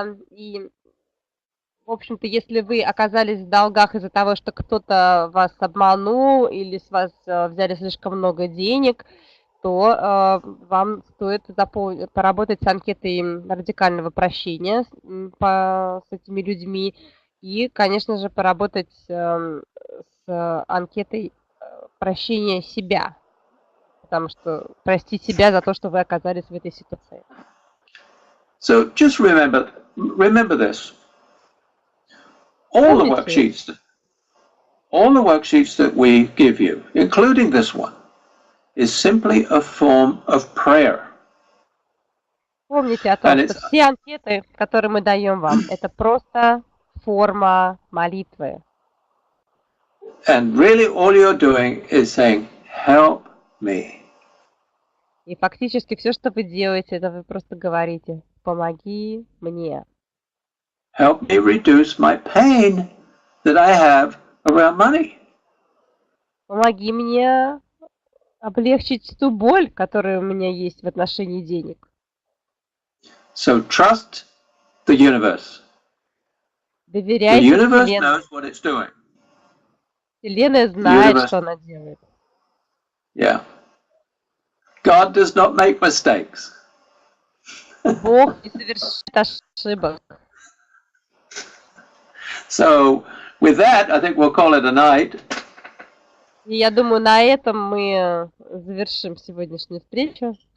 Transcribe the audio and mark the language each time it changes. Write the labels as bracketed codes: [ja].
[ru] И, в общем-то, если вы оказались в долгах из-за того, что кто-то вас обманул или с вас взяли слишком много денег, то вам стоит поработать с анкетой радикального прощения с этими людьми. И, конечно же, поработать с анкетой прощения себя, потому что простить себя за то, что вы оказались в этой ситуации. [en] So just remember this. All the worksheets that we give you, including this one, is simply a form of prayer. [ru] Помните о том, что все анкеты, которые мы даем вам, это просто форма молитвы. [en] And really all you're doing is saying, help me. [ru] И фактически все, что вы делаете, это вы просто говорите, помоги мне. [en] Help me reduce my pain that I have around money. [ru] Помоги мне облегчить ту боль, которая у меня есть в отношении денег. [en] So trust the universe. The [ru] Доверяйте [en] universe [ru] Вселенной. [en] knows what it's doing. [ru] Вселенная знает, что она делает. [en] Yeah. God does not make mistakes. [ru] Бог не совершает ошибок. [en] So with that, I think we'll call it a night. [ru] И я думаю, на этом мы завершим сегодняшнюю встречу.